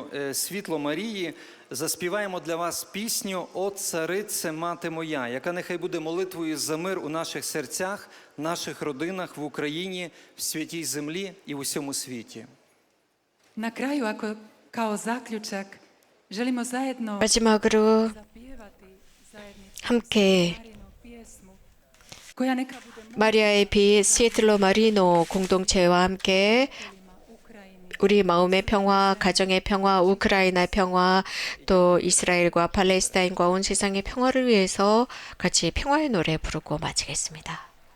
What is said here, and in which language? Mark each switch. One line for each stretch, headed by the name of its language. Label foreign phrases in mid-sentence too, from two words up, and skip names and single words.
Ukrainian: Світло Марії заспіваємо для вас пісню «О царице, мати моя», яка нехай буде молитвою за мир у наших серцях, наших родинах, в Україні, в святій землі і в усьому світі.
Croatian: Na kraju, kao zaključak, želimo zajedno
Korean: 마지막으로
Croatian: zapjevati zajedničku
Korean: 함께
Croatian: Marinu pjesmu koja neka bude
Korean: 마리아의 비 시에틀로 마리노 공동체와 함께
Croatian: Ukrajini.
Korean: 우리 마음의 평화, 가정의 평화, 우크라이나의 평화, 또 이스라엘과 팔레스타인과 온 세상의 평화를 위해서 같이 평화의 노래 부르고 마치겠습니다.